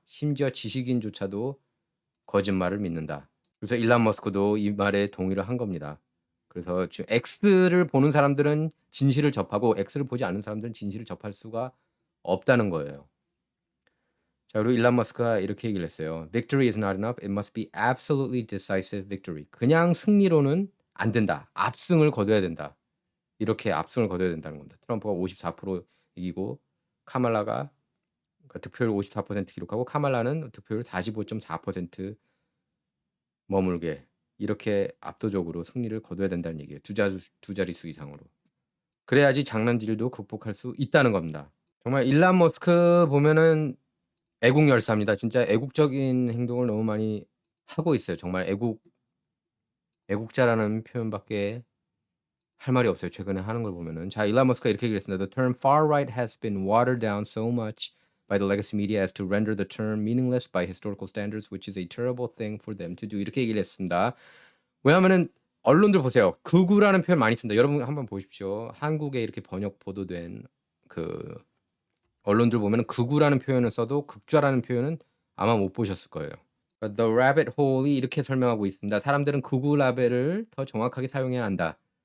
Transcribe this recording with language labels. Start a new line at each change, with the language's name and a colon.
Korean: 심지어 지식인조차도 거짓말을 믿는다. 그래서 일론 머스크도 이 말에 동의를 한 겁니다. 그래서 지금 X를 보는 사람들은 진실을 접하고 X를 보지 않는 사람들은 진실을 접할 수가 없다는 거예요. 자, 그리고 일론 머스크가 이렇게 얘기를 했어요.
English: Victory is not enough. It must be absolutely decisive victory.
Korean: 그냥 승리로는 안 된다. 압승을 거둬야 된다. 이렇게 압승을 거둬야 된다는 겁니다. 트럼프가 54% 이기고 카말라가 그러니까 득표율 54% 기록하고 카말라는 득표율 45.4% 머물게 이렇게 압도적으로 승리를 거둬야 된다는 얘기예요. 두 자릿수 이상으로. 그래야지 장난질도 극복할 수 있다는 겁니다. 정말 일론 머스크 보면은 애국 열사입니다. 진짜 애국적인 행동을 너무 많이 하고 있어요. 정말 애국자라는 표현밖에 할 말이 없어요. 최근에 하는 걸 보면은. 자, 일론 머스크가 이렇게 얘기했습니다.
English: The term far right has been watered down so much by the legacy media as to render the term meaningless by historical standards, which is a terrible thing for them to do.
Korean: 이렇게 얘기를 했습니다. 왜냐하면은 언론들 보세요. 극우라는 표현 많이 씁니다. 여러분 한번 보십시오. 한국에 이렇게 번역 보도된 그 언론들 보면은 극우라는 표현을 써도 극좌라는 표현은 아마 못 보셨을 거예요. The rabbit hole이 이렇게 설명하고 있습니다. 사람들은 극우 라벨을 더 정확하게 사용해야 한다.